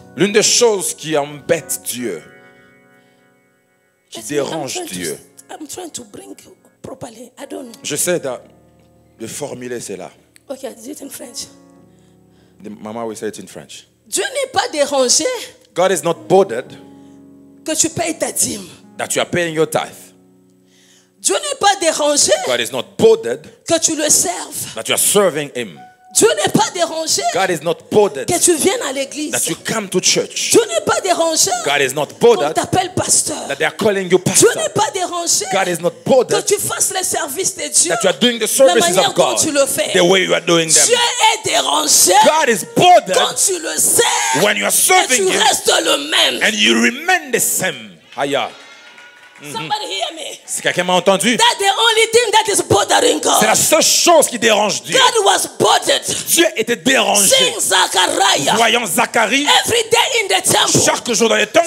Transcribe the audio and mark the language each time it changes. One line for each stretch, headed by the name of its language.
French: L'une des choses qui embête Dieu, qui dérange Dieu.
English: I'm trying to bring properly. I don't know.
French: J'essaie de formuler cela.
English: Okay, I did it in French. Mama will say it in French.
French: Dieu n'est pas dérangé.
English: God is not bothered
French: que tu payes ta dîme.
English: That you are paying your tithe.
French: Dieu n'est pas dérangé.
English: God is not bothered
French: que tu le serves.
English: That you are serving Him.
French: Dieu n'est pas dérangé.
English: God is not bothered
French: que tu viennes à l'église.
English: That you come to church.
French: Dieu n'est pas dérangé.
English: God is not bothered
French: qu'on t'appelle pasteur.
English: That they are calling you pastor.
French: Dieu n'est pas dérangé.
English: God is not bothered
French: que tu fasses les services de Dieu.
English: That you are doing the services of God.
French: Tu le fais.
English: The way you are doing them.
French: Dieu est dérangé.
English: God is bothered
French: quand tu le sais.
English: When you are serving
French: et tu
English: Him.
French: restes le même.
English: And you remain the same. Haya. Somebody hear me.
French: Si quelqu'un m'a entendu,
English: that's the only thing that is bothering God.
French: C'est la seule chose qui dérange Dieu.
English: God was bothered.
French: Dieu était dérangé.
English: Seeing Zachariah.
French: Voyant Zacharie.
English: Every day in the temple.
French: Chaque jour dans le temple.